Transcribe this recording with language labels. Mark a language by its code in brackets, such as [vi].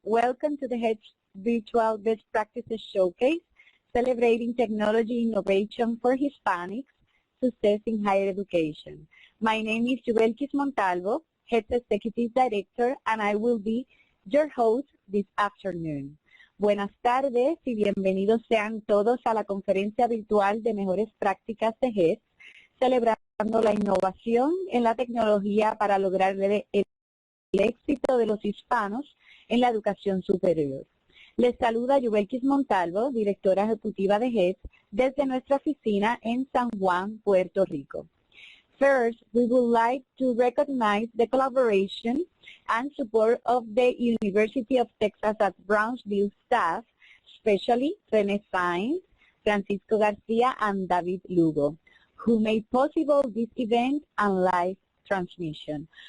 [en] Welcome to the HEDS Virtual Best Practices Showcase, celebrating technology innovation for Hispanics, success in higher education. My name is Yubelkis Montalvo, HEDS Executive Director, and I will be your host this afternoon. [es] Buenas tardes y bienvenidos sean todos a la conferencia virtual de mejores prácticas de HEDS, celebrando la innovación en la tecnología para lograr el éxito de los hispanos en la educación superior. Les saluda Yubelkis Montalvo, directora ejecutiva de HEDS, desde nuestra oficina en San Juan, Puerto Rico. [en] First, we would like to recognize the collaboration and support of the University of Texas at Brownsville staff, especially René Sainz, Francisco Garcia, and David Lugo, who made possible this event and live transmission.